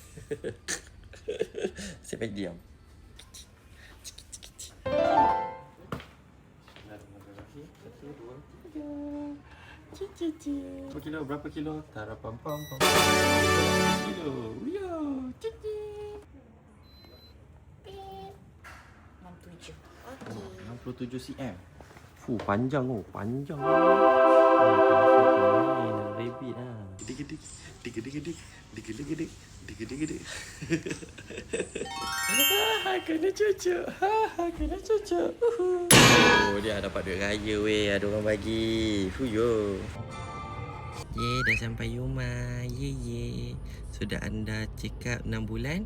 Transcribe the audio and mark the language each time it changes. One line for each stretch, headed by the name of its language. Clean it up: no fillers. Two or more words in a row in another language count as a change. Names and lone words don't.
Malay: Saya baik diam. Berapa kilo? Berapa kilo? Tarapam pam pam. Kilo. Yo. Cici. 67. Okey. 67 cm. Panjang oh, panjang. Rabbit ah. Dig-dig, dig-dig, dig-dig, dig-dig. Kena cucu. Kena cucu. Oh, dia dapat duit raya weh, ada orang bagi. Fuyo. Dah sampai rumah. Sudah anda
English: check up
Malay: 6 bulan?